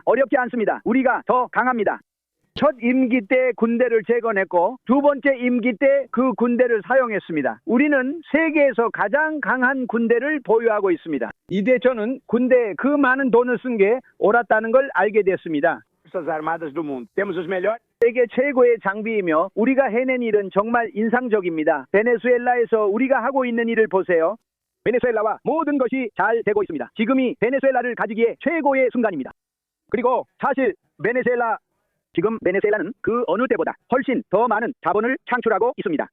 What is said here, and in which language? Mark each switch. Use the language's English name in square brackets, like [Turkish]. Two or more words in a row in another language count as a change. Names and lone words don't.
[Korean] 어렵지 않습니다. 우리가 더 강합니다. 첫 임기 때 군대를 재건했고 두 번째 임기 때 그 군대를 사용했습니다. 우리는 세계에서 가장 강한 군대를 보유하고 있습니다. 이제 저는 군대에 그 많은 돈을 쓴 게 옳았다는 걸 알게 됐습니다. [Portuguese] Forças Armadas do mundo. Temos os melhores. [Korean] 세계 최고의 장비이며 우리가 해낸 일은 정말 인상적입니다. 베네수엘라에서 우리가 하고 있는 일을 보세요. 베네수엘라와 모든 것이 잘 되고 있습니다. 지금이 베네수엘라를 가지기에 최고의 순간입니다. 그리고 사실 지금 베네수엘라는 그 어느 때보다 훨씬 더 많은 자본을 창출하고 있습니다.